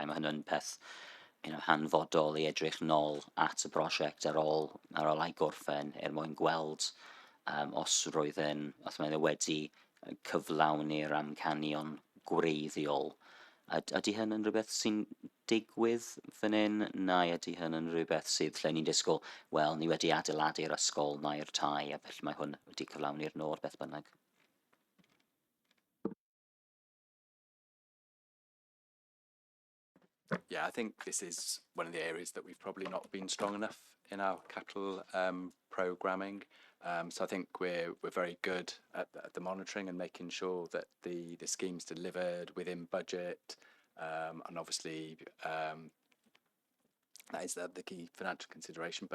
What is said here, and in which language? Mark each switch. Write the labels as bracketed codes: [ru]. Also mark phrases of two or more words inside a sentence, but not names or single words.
[cy] Mae hynny'n peth hanfodol I edrych nôl at y brosiect ar ôl ei gorffen mwyn gweld os mae wedi cyflawni'r amcanion gwreiddiol. Ydy hyn yn rhywbeth sy'n digwydd fan hyn, neu ydy hyn yn rhywbeth sydd lle ni'n disgwyl, wel, ni wedi adeiladu'r ysgol neu'r tai, a felly mae hwn wedi cyflawni'r nod beth bynnag. [en] Yeah, I think this is one of the areas that we've probably not been strong enough in our capital programming. So I think we're very good at the monitoring and making sure that the scheme's delivered within budget, and obviously that is the key financial consideration.